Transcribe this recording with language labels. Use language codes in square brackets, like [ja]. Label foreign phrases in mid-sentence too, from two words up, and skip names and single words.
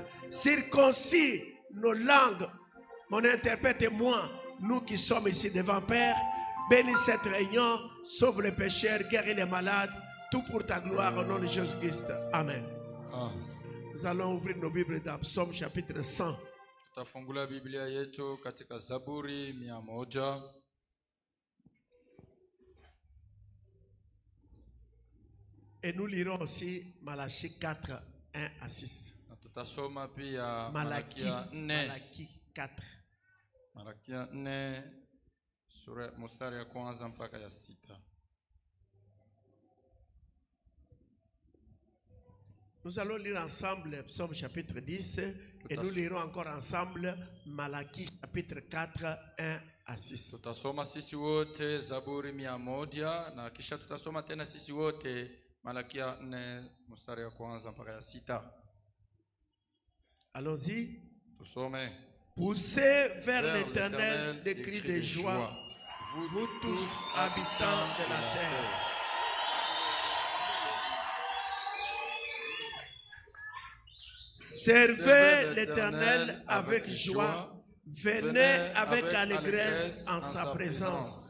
[fr] Circoncis nos langues, mon interprète et moi, nous qui sommes ici devant Père. Bénis cette réunion, sauve les pécheurs, guéris les malades, tout pour ta gloire au nom de Jésus-Christ. Amen. Nous allons ouvrir nos Bibles dans Psaume chapitre 100. [sw] Tutafungula Biblia yetu katika Zaburi 100. [fr] Et nous lirons aussi Malachie 4, 1 à 6. [sw] Tutasoma pia Malachie 4. Malachie 4 sura mstari ya kwanza mpaka ya 6. [fr] Nous allons lire ensemble Psaume chapitre 10 et nous lirons encore ensemble Malachie chapitre 4, 1 à 6. [sw] Tutasoma sisi wote Zaburi 100 na kisha tutasoma tena sisi wote Malachie 4 mstari ya kwanza mpaka ya 6. [fr] Allons-y. [sw] Tusome. [fr] Poussez vers l'Éternel des cris de joie, vous tous habitants de la terre. Servez l'Éternel avec joie, venez avec allégresse en sa présence.